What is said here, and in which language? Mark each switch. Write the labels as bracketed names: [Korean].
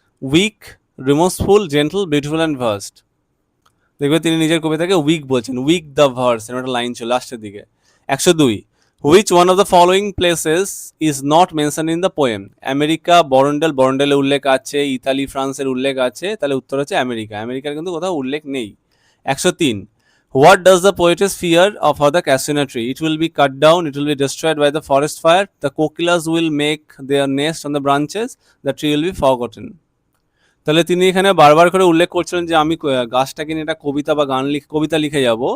[English] Weak, remorseful, gentle, beautiful and versed. [Bangla] দেখবে তিনি নিজের কবিতাকে উইক বলছেন, [English] weak the verse, [Bangla] এর একটা লাইন ছিল লাস্টের দিকে। [English] 102 which one of the following places is not mention in the poem? [Bangla] America, বরন্ডেল, বরন্ডেলের উল্লেখ আছে, ইতালি, ফ্রান্সের উল্লেখ আছে, তাহলে উত্তর হচ্ছে আমেরিকা। আমেরিকার কিন্তু কোথাও উল্লেখ নেই। [English] 103 What does the poetess fear of the casino tree? It will be cut down, it will be destroyed by the forest fire, the kokilas will make their nest on the branches, the tree will be forgotten. [Bangla] তাহলে তিনি এখানে বারবার করে উল্লেখ করছিলেন যে আমি গাছটাকে নিয়ে একটা কবিতা বা কবিতা লিখে যাব।